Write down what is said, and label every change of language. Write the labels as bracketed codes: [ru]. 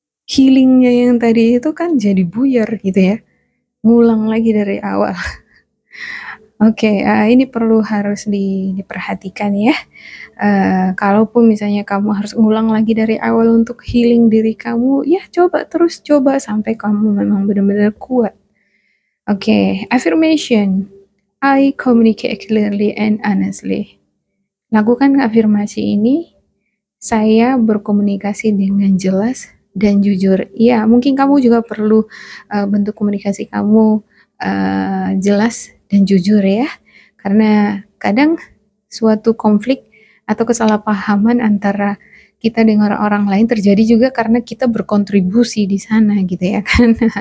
[id] Healingnya yang tadi itu kan jadi buyar gitu ya, ngulang lagi dari awal. Oke, ini perlu harus diperhatikan ya. Kalaupun misalnya kamu harus ngulang lagi dari awal untuk healing diri kamu, ya terus coba sampai kamu memang benar-benar kuat. [en] Oke, affirmation. I communicate clearly and honestly. [id] Lakukan afirmasi ini, saya berkomunikasi dengan jelas dan jujur. Ya, mungkin kamu juga perlu bentuk komunikasi kamu jelas dan jujur ya. Karena kadang suatu konflik atau kesalahpahaman antara kita dengan orang lain terjadi juga karena kita berkontribusi di sana gitu ya kan.